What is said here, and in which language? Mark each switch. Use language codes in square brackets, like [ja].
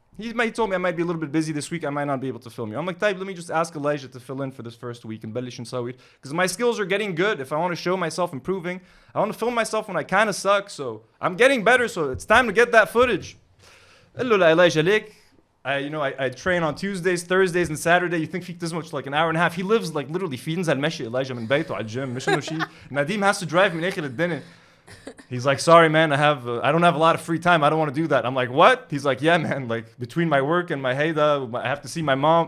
[en] He told me I might be a little bit busy this week. I might not be able to film you. I'm like, let me just ask Elijah to fill in for this first week and Bellish and Sawit. Because my skills are getting good. If I want to show myself improving, I want to film myself when I kind of suck. So I'm getting better. So it's time to get that footage. Elijah, I train on Tuesdays, Thursdays, and Saturday. You think [ar] فيك تزمج [en] like an hour and a half. He lives like literally [ar] في ينزل مشي Elijah من بيته على الجيم. مش إنه شيء. [en] Nadim has to drive [ar] من آخر الدنيا. [en] He's like, sorry, man, I don't have a lot of free time. I don't want to do that. I'm like, what? He's like, yeah, man, like between my work and my Ghida, I have to see my mom.